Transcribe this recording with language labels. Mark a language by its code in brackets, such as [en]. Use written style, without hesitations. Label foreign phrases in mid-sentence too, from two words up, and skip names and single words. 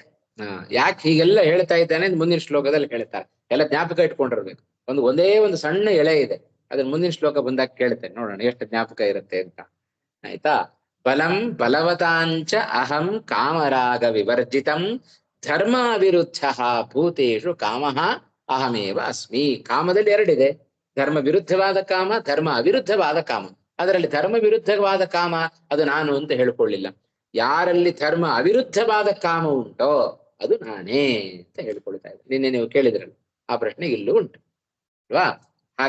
[kn] ಯಾಕೆ ಹೀಗೆಲ್ಲ ಹೇಳ್ತಾ ಇದ್ದಾನೆ ಮುಂದಿನ ಶ್ಲೋಕದಲ್ಲಿ ಹೇಳ್ತಾರೆ. ಎಲ್ಲ ಜ್ಞಾಪಕ ಇಟ್ಕೊಂಡಿರ್ಬೇಕು. ಒಂದೇ ಒಂದು ಸಣ್ಣ ಎಳೆ ಇದೆ, ಅದನ್ನ ಮುಂದಿನ ಶ್ಲೋಕ ಬಂದಾಗ ಕೇಳ್ತೇನೆ, ನೋಡೋಣ ಎಷ್ಟು ಜ್ಞಾಪಕ ಇರುತ್ತೆ ಅಂತ, ಆಯ್ತಾ. [sa] ಬಲಂ ಬಲವತಾಂಚ ಅಹಂ ಕಾಮರಾಗ ವಿವರ್ಜಿತಂ ಧರ್ಮ ವಿರುದ್ಧ ಭೂತೇಷು ಕಾಮಃ ಅಹಮೇವ ಅಸ್ಮಿ. [kn] ಕಾಮದಲ್ಲಿ ಎರಡಿದೆ, ಧರ್ಮ ವಿರುದ್ಧವಾದ ಕಾಮ, ಧರ್ಮ ಅವಿರುದ್ಧವಾದ ಕಾಮ. ಅದರಲ್ಲಿ ಧರ್ಮ ವಿರುದ್ಧವಾದ ಕಾಮ ಅದು ನಾನು ಅಂತ ಹೇಳ್ಕೊಳ್ಳಿಲ್ಲ. ಯಾರಲ್ಲಿ ಧರ್ಮ ಅವಿರುದ್ಧವಾದ ಕಾಮ ಉಂಟೋ ಅದು ನಾನೇ ಅಂತ ಹೇಳ್ಕೊಳ್ತಾ ಇದ್ದೆ. ನಿನ್ನೆ ನೀವು ಕೇಳಿದ್ರಲ್ಲ ಆ ಪ್ರಶ್ನೆ ಇಲ್ಲೂ ಉಂಟು ಅಲ್ವಾ?